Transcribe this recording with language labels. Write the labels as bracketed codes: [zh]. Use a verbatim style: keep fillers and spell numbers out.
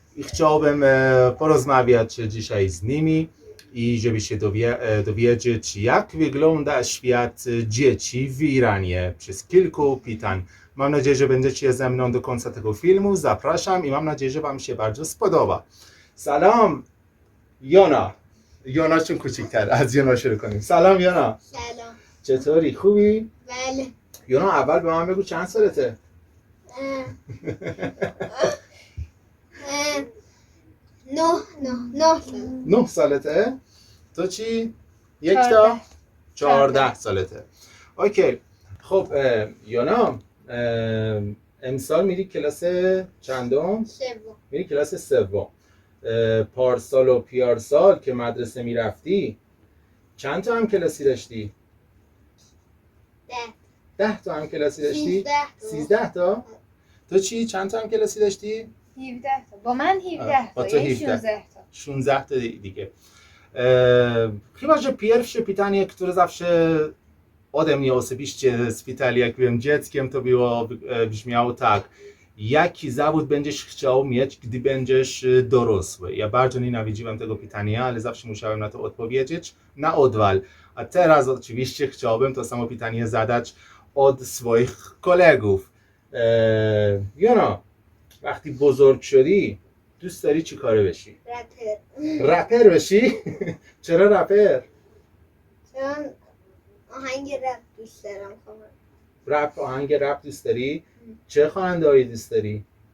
[pl] I chciałbym e, porozmawiać dzisiaj z nimi i żeby się dowie, e, dowiedzieć, jak wygląda świat e, dzieci w Iranie przez kilku pytań. Mam nadzieję, że będziecie ze mną do końca tego filmu. Zapraszam i mam nadzieję, że Wam się bardzo spodoba. [fa] Salam, Jona. Jona چون کوچیک‌تر از Jona شروع کنیم. سلام Jona. سلام. چطوری؟ خوبی؟ بله. Jona اول به من بگو چند سالته؟ اه. اه. نه نه نه سال. نه سالته؟ تو چی؟ یک تا چهارده. چهارده سالته. اوکی. خب اه، Jona اه، امسال میری کلاس چندم؟ سوم. میری کلاس سوم. اه، پارسال و پیارسال که مدرسه میرفتی چند تا هم کلاسی داشتی؟ ده. ده تا هم کلاسی داشتی؟ سیزده تا. سیزده تا؟ تو چی؟ چند تا هم کلاسی داشتی؟ هفده تا با من آه، هفده با تا تو یعنی هفده. شانزده تا. [pl] szesnaście ta di- [fa] دیگه. [pl] اه، Chyba, że pierwsze pytanie, które zawsze ode mnie osobiście spytali, jak byłem dzieckiem, to było, e, brzmiało tak. Jaki zawód będziesz chciał mieć, gdy będziesz e, dorosły? Ja bardzo nienawidziłem tego pytania, ale zawsze musiałem na to odpowiedzieć na odwal. A teraz oczywiście chciałbym to samo pytanie zadać od swoich kolegów. [fa] E, Jona, وقتی بزرگ شدی دوست داری چی کاره بشی؟ رپر. رپر بشی؟ چرا رپر؟ چون آهنگ رپ دوست دارم خواهم. رپ آهنگ رپ دوست داری؟ چه خواننده‌ای دوست داری؟